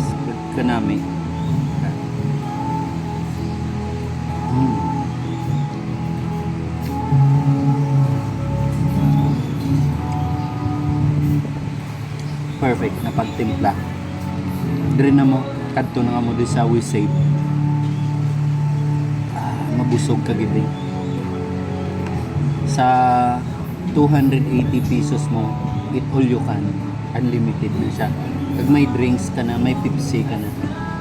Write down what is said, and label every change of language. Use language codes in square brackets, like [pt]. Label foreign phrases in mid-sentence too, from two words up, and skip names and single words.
[hil] Kanami. Perfect na pagtimpla. Dire na mo kadto na mo di sa We Save. Mabusog ka gid sa 280 pesos mo. [en] Eat All You Can, unlimited [hil] na siya. Pag may drinks ka na, may Pepsi ka na,